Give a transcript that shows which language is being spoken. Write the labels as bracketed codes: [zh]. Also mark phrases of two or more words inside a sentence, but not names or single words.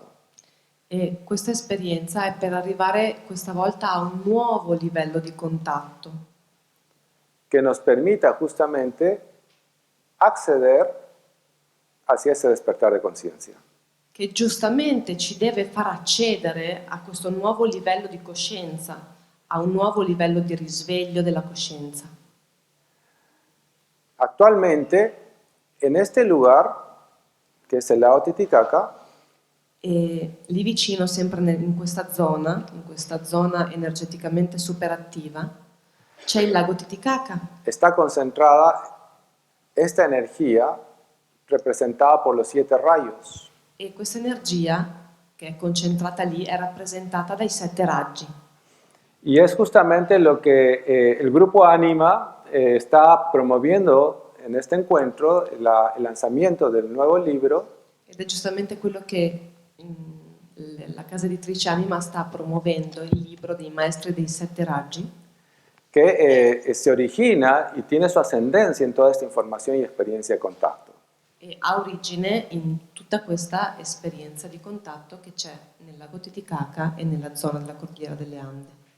[it] e questa esperienza è per arrivare questa volta a un nuovo livello di contatto [es] Que nos permita justamente acceder hacia ese despertar de conciencia. [it] che giustamente ci deve far accedere a questo nuovo livello di coscienza, a un nuovo livello di risveglio della coscienza. [es] Actualmente, en este lugar, que es el lago Titicaca, [it] e lì vicino, sempre in questa zona energeticamente superattiva, c'è il lago Titicaca [es] está concentrada esta energía representada por los 7 rayos. [it] e questa energia che è concentrata lì è rappresentata dai 7 raggi. [es] Y es justamente lo que el grupo Anima está promoviendo en este encuentro, el lanzamiento del nuevo libro, [it] Ed è giustamente quello che la casa editrice Anima sta promuovendo, il libro dei maestri dei 7 raggi, [es] que se origina y tiene su ascendencia en toda esta información y experiencia de contacto. [it] e ha origine in tutta questa esperienza di contatto che c'è nel lago Titicaca e nella zona della Cordiera delle Ande.